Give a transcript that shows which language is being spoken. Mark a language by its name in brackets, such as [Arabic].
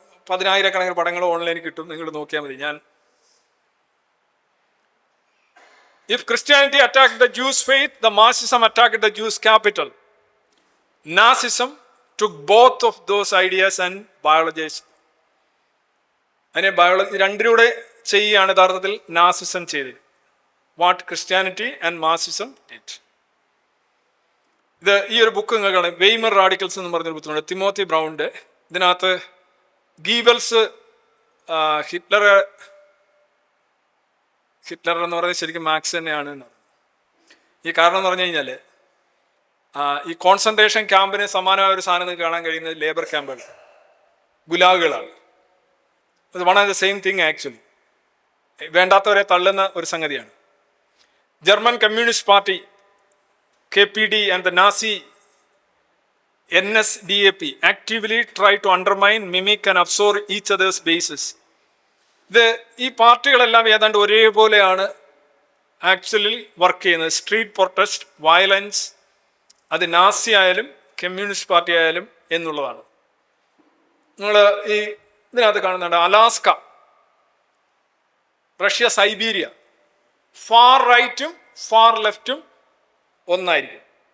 [Malayalam] 10,000-കണക്കിന് പടങ്ങൾ ഓൺലൈനിൽ കിട്ടും, നിങ്ങൾ നോക്കിയാൽ മതി. [English] If Christianity attacked the Jews' faith, the Marxism attacked the Jews' capital. Nazism took both of those ideas and biologized. [Malayalam] അതിനെ ബയോളജി രണ്ടിലൂടെ ചെയ്യുകയാണ് യഥാർത്ഥത്തിൽ നാസിസം ചെയ്തത്. [English] What Christianity and Marxism did. [Malayalam] ഇത് ഈ ഒരു ബുക്ക് നിങ്ങൾക്കാണ്, വെയ്മർ റാഡിക്കൽസ് എന്ന് പറഞ്ഞൊരു ബുക്കുണ്ട്, തിമോത്തി ബ്രൗണിൻ്റെ. ഇതിനകത്ത് ഗീബൽസ് ഹിറ്റ്ലർ എന്ന് പറയുന്നത് ശരിക്കും മാർക്സ് തന്നെയാണ് എന്ന് പറയുന്നത്. ഈ കാരണം എന്ന് പറഞ്ഞു കഴിഞ്ഞാൽ ഈ കോൺസെൻട്രേഷൻ ക്യാമ്പിന് സമാനമായ ഒരു സാധനം നിങ്ങൾക്ക് കാണാൻ കഴിയുന്നത് ലേബർ ക്യാമ്പുകൾ, ഗുലാഗുകളാണ്. അത് [English] One and the same thing actually. [Malayalam] വേണ്ടാത്തവരെ തള്ളുന്ന ഒരു സംഗതിയാണ്. [English] German communist party KPD and the Nazi NSDAP, actively try to undermine, mimic and absorb each other's bases. [Malayalam] ഈ പാർട്ടികളെല്ലാം ഏതാണ്ട് ഒരേപോലെയാണ് ആക്ച്വലി വർക്ക് ചെയ്യുന്നത്. സ്ട്രീറ്റ് പ്രൊട്ടസ്റ്റ്, വയലൻസ്, അത് നാസി ആയാലും കമ്മ്യൂണിസ്റ്റ് പാർട്ടി ആയാലും എന്നുള്ളതാണ്. നിങ്ങൾ ഈ ഇതിനകത്ത് കാണുന്നുണ്ട് അലാസ്ക, റഷ്യ, സൈബീരിയ, ഫാർ റൈറ്റും ഫാർ ലെഫ്റ്റും ഒന്നായിരിക്കും.